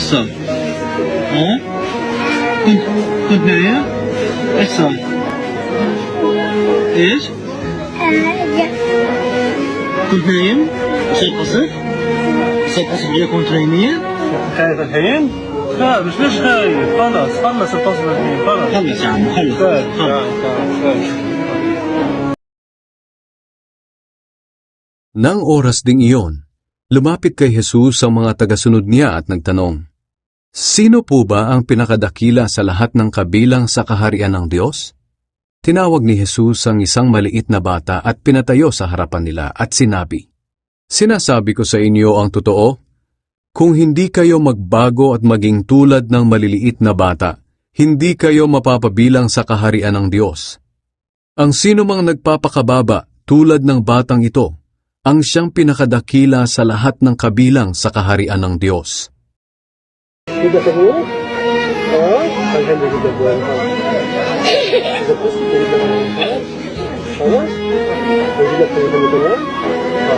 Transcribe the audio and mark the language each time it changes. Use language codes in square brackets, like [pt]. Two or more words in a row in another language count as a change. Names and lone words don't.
[en] So. Huh? Good name? Excellent. Is? Yeah. Good name? [nl] Zeker? Zeker je komt trainen? [ar] خايف الحين؟ لا مش خايف، خلص الفصل الحين خلص. خلص يا عم خلص. [tl] Nang oras ding iyon, lumapit kay Jesus ang mga tagasunod niya at nagtanong, "Sino po ba ang pinakadakila sa lahat ng kabilang sa kaharian ng Diyos?" Tinawag ni Jesus ang isang maliit na bata at pinatayo sa harapan nila at sinabi, "Sinasabi ko sa inyo ang totoo, kung hindi kayo magbago at maging tulad ng maliliit na bata, hindi kayo mapapabilang sa kaharian ng Diyos. Ang sino mang nagpapakababa tulad ng batang ito, ang siyang pinakadakila sa lahat ng kabilang sa kaharian ng Diyos." [ar] كده تمام؟ الحمد لله خلاص؟ خلاص؟ ودي لك تمام؟